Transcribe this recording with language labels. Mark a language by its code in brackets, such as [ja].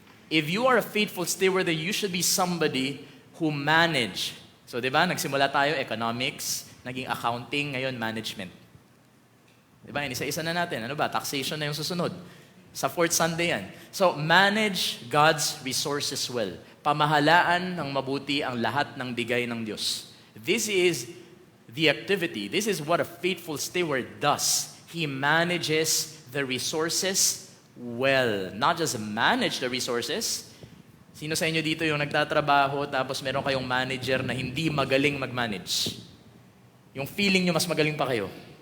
[en] If you are a faithful steward, then you should be somebody who manage. [tl] So, di ba, nagsimula tayo, economics, naging accounting, ngayon management. Diba? Isa-isa na natin. Ano ba? Taxation na yung susunod. Sa fourth Sunday yan. [en] So, manage God's resources well. [tl] Pamahalaan ng mabuti ang lahat ng bigay ng Diyos. [en] This is the activity. This is what a faithful steward does. He manages the resources well. Not just manage the resources. [tl] Sino sa inyo dito yung nagtatrabaho tapos meron kayong manager na hindi magaling mag-manage? Yung feeling nyo mas magaling pa kayo.